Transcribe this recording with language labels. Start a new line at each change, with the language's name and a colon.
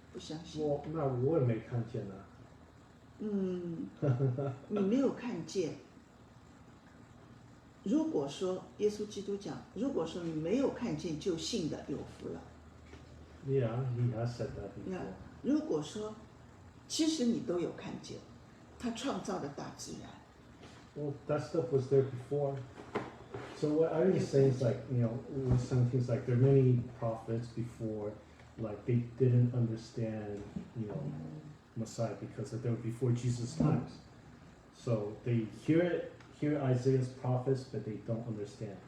Chinese: Well, 那我也没看见啊。你没有看见。如果说耶稣基督讲，如果说你没有看见就信的有福了。
English: Yeah, he has said that before.
Chinese: 如果说其实你都有看见，他创造的大自然。
English: Well, that stuff was there before. So what I was saying is like, with some things like there are many prophets before, like they didn't understand, Messiah because they were before Jesus' times. So they hear Isaiah's prophets, but they don't understand.